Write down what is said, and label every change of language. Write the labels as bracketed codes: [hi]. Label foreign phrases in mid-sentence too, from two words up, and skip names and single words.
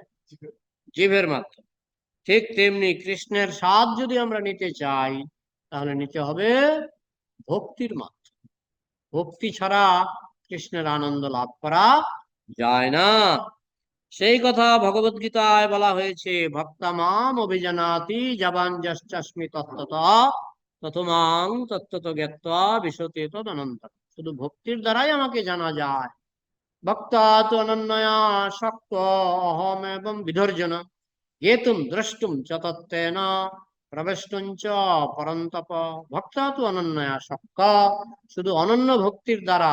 [bn] জিভের মাধ্যমে। ঠিক তেমনি কৃষ্ণের স্বাদ যদি আমরা নিতে চাই, তাহলে নিতে হবে ভক্তির মাধ্যমে। ভক্তি ছাড়া কৃষ্ণের আনন্দ লাভ করা যায় না। সেই কথা ভগবত গীতায় বলা হয়েছে, [sa] ভক্তা মাম অভিজানাতি জাবান যশ্চাস্মি তত্ত্বতঃ ততমাং তত্ত্বত জ্ঞাত্বা বিশতে তদনন্ত। [bn] শুধু ভক্তির দ্বারাই আমাকে জানা যায়। [sa] ভক্তা তো অনন্যয়া শক্ত অহম এবং বিধর্জন হেতুম দ্রষ্টুম চ তত্ত্বেন প্রবেষ্টুম চ পরন্তপ। ভক্তা তো অনন্যয়া শক্ত, [bn] শুধু অনন্য ভক্তির দ্বারা।